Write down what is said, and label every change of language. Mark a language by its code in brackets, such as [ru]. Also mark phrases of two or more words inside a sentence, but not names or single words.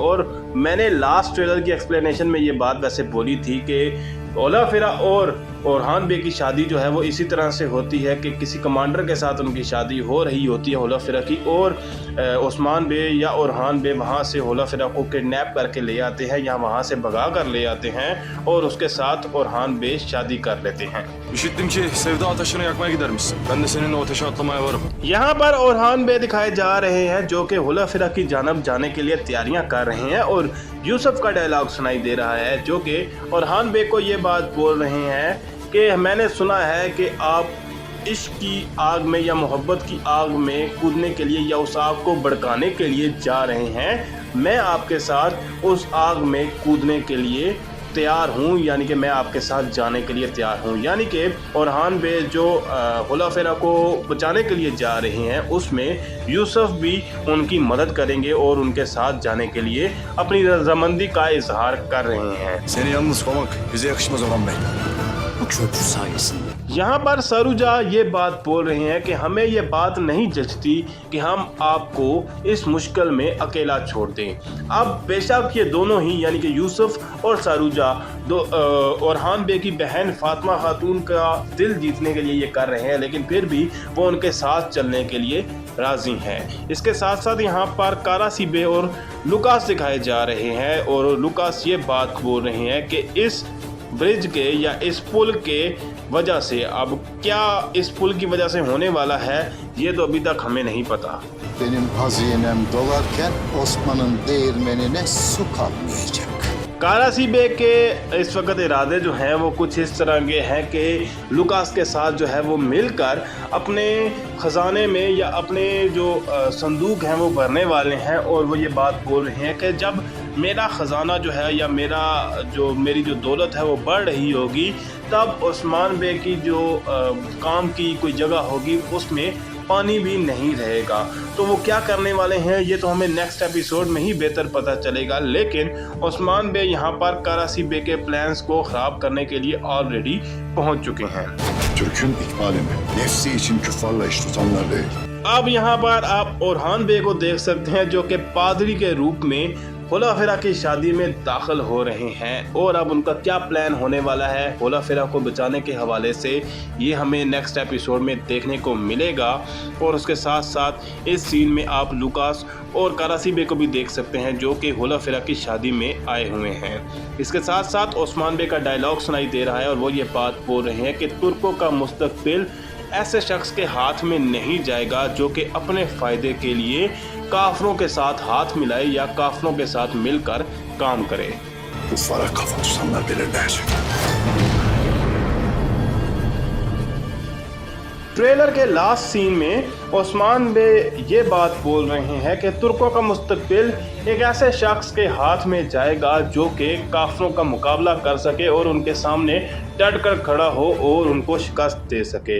[ur] اور میں نے [en] last trailer [ur] کی ایکسپلینیشن میں یہ بات ویسے بولی تھی کہ ہولوفیرا اور اورحان بے کی شادی جو ہے وہ اسی طرح سے ہوتی ہے کہ کسی کمانڈر کے ساتھ ان کی شادی ہو رہی ہوتی ہے ہولوفیرا کی، اور عثمان بے یا اورحان بے وہاں سے ہولوفیرا کو کڈنیپ کر کے لے آتے ہیں یا وہاں سے بھگا کر لے آتے ہیں اور اس کے ساتھ اورحان بے شادی کر لیتے ہیں. [tr] İşittim ki sevda ateşini yakmaya gidermişsin. Ben de seninle o ateşe atlamaya varım. [ur] یہاں پر اورحان بے دکھائے جا رہے ہیں جو کہ ہولوفیرا کی جانب جانے کے لیے تیاریاں کر رہے ہیں اور یوسف کا ڈائیلاگ سنائی دے رہا ہے جو کہ اورحان بے کو یہ بات بول رہے ہیں کہ میں نے سنا ہے کہ آپ عشق کی آگ میں یا محبت کی آگ میں کودنے کے لیے یا اس آگ کو بھڑکانے کے لیے جا رہے ہیں. میں آپ کے ساتھ اس آگ میں کودنے کے لیے تیار ہوں، یعنی کہ میں آپ کے ساتھ جانے کے لیے تیار ہوں. یعنی کہ اورحان بے جو ہولوفیرا کو بچانے کے لیے جا رہے ہیں اس میں یوسف بھی ان کی مدد کریں گے اور ان کے ساتھ جانے کے لیے اپنی رضامندی کا اظہار کر رہے ہیں. [tr] Seni yalnız koymak bize yakışmaz Orhan Bey. Bu köprü sayesinde. [ur] یہاں پر سروجا یہ بات بول رہے ہیں کہ ہمیں یہ بات نہیں جچتی کہ ہم آپ کو اس مشکل میں اکیلا چھوڑ دیں. اب بے شک یہ دونوں ہی یعنی کہ یوسف اور سروجا اورحان بے کی بہن فاطمہ خاتون کا دل جیتنے کے لیے یہ کر رہے ہیں، لیکن پھر بھی وہ ان کے ساتھ چلنے کے لیے راضی ہیں. اس کے ساتھ ساتھ یہاں پر قراسی بے اور لوکاس دکھائے جا رہے ہیں اور لوکاس یہ بات بول رہے ہیں کہ اس برج کے یا اس پل کے وجہ سے اب کیا اس پل کی وجہ سے ہونے والا ہے یہ تو ابھی تک ہمیں نہیں پتا. [tr] Benim hazinem dolarken Osman'ın değirmenine su kalmayacak. [ur] قراسی بے کے اس وقت ارادے جو ہیں وہ کچھ اس طرح کے ہیں کہ لوکاس کے ساتھ جو ہے وہ مل کر اپنے خزانے میں یا اپنے جو صندوق ہیں وہ بھرنے والے ہیں اور وہ یہ بات بول رہے ہیں کہ جب میرا خزانہ جو ہے یا میری جو دولت ہے وہ بڑھ رہی ہوگی تب عثمان بے کی جو کام کی کوئی جگہ ہوگی اس میں پانی بھی نہیں رہے گا. تو وہ کیا کرنے والے ہیں یہ تو ہمیں [en] next episode [ur] میں ہی بہتر پتا چلے گا، لیکن عثمان بے یہاں پر قراسی بے کے پلانز کو خراب کرنے کے لیے آل ریڈی پہنچ چکے ہیں. [tr] Türk'ün ikbalini, nefsi için küffarla iş tutanlar değil. [ur] اب یہاں پر آپ اورحان بے کو دیکھ سکتے ہیں جو کہ پادری کے روپ میں ہولوفیرا کی شادی میں داخل ہو رہے ہیں اور اب ان کا کیا پلان ہونے والا ہے ہولوفیرا کو بچانے کے حوالے سے یہ ہمیں [en] next episode [ur] میں دیکھنے کو ملے گا. اور اس کے ساتھ ساتھ اس سین میں آپ لوکاس اور قراسی بے کو بھی دیکھ سکتے ہیں جو کہ ہولوفیرا کی شادی میں آئے ہوئے ہیں. اس کے ساتھ ساتھ عثمان بے کا ڈائیلاگ سنائی دے رہا ہے اور وہ یہ بات بول رہے ہیں کہ ترکوں کا مستقبل ایسے شخص کے ہاتھ میں نہیں جائے گا جو کہ اپنے فائدے کے لیے کافروں کے ساتھ ہاتھ ملائے یا کافروں کے ساتھ مل کر کام کرے. [tr] Kuffara kafa tutanlar belirleyecek. [ur] ٹریلر کے [en] last scene [ur] میں عثمان بے یہ بات بول رہے ہیں کہ ترکوں کا مستقبل ایک ایسے شخص کے ہاتھ میں جائے گا جو کہ کافروں کا مقابلہ کر سکے اور ان کے سامنے ڈٹ کر کھڑا ہو اور ان کو شکست دے سکے.